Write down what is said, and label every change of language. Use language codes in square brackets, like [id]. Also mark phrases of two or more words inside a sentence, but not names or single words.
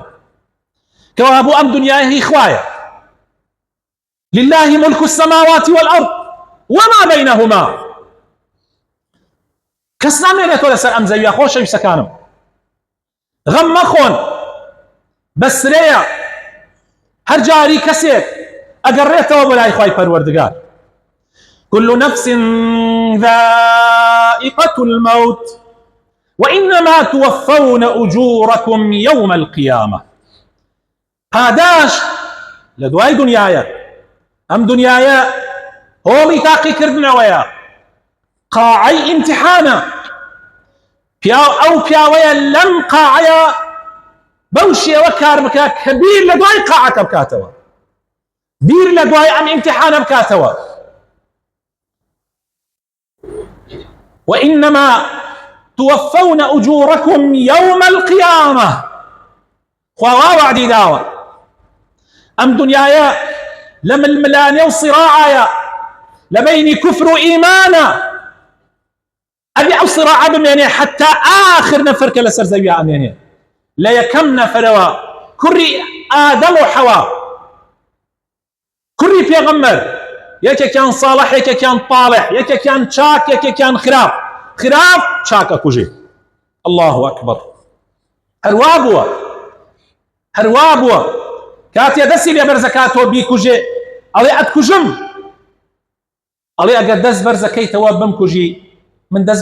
[ckb] کەوا بۆ ئەم دنیای هی خوایە. [ar] لله ملك السماوات والأرض وما بينهما. [ckb] کەس نامێنێتەوە لەسەر ئەم زەویە. خۆشەویستەکانم، غەم مەخۆن، بەسرەیە هەر جاری کەسێک ئەگەڕێتەوە بۆ لای خوای پەروەردگار. [ar] كل نفس ذائقة الموت وإنما توفون أجوركم يوم القيامة. [ckb] پاداش لە دوای دنیایە. ئەم دنیایە هۆڵی تاقیکردنەوەیە، قاعەی ئیمتحانە. ئەو پیاوەیە لەم قاعەیە بەو شێوە کار بکات کە بیر لە دوای قاعەکە بکاتەوە، بیر لە دوای ئەم ئیمتحانە بکاتەوە. [ar] وإنما توفون أجوركم يوم القيامة. [ckb] خوا وعدی داوە ئەم دنیایە لە ململانێ و صراعایە لە بەینی کوفر و ئیمانە. ئەبێ ئەو صراعە بمێنێ حتا ئاخر نەفەر کە لەسەر زەویە ئەمێنێ. لە یەکەم نەفەرەوە کوڕی ئادەم و حەوا کوڕی پێغەمبەر یەکێکیان ساڵح یەکێکیان طالح یەکێکیان چاک یەکێکیان خراپ چاکە کوژێ [ar] الله ئەکبەر [ckb] هەروا بووە کاتێ دەستی لێ بەرزەکاتەوە بیکوژێ ئەڵێ ئەتکوژم ئەڵێ ئەگەر دەست بەرزەکەیتەوە بمکوژی من دەست